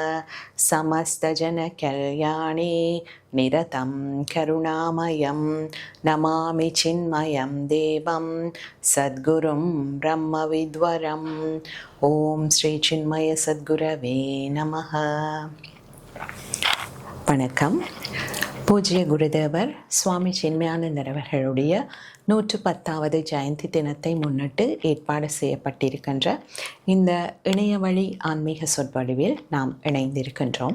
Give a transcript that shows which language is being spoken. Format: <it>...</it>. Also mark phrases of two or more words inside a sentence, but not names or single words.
<sa>समस्तजनकल्याणे निरतं करुणामयं नमामि चिन्मयं देवं सद्गुरुं ब्रह्मविद्वरम्। ओम श्री चिन्मय सद्गुरवे நமஹ.</sa> <ta>வணக்கம். பூஜ்ய குருதேவர் சுவாமி சின்மயானந்தர் அவர்களுடைய 110வது ஜெயந்தி தினத்தை முன்னிட்டு ஏற்பாடு செய்யப்பட்டிருக்கின்ற இந்த இணைய வழி ஆன்மீக சொற்பொழிவில் நாம் இணைந்திருக்கின்றோம்.</ta>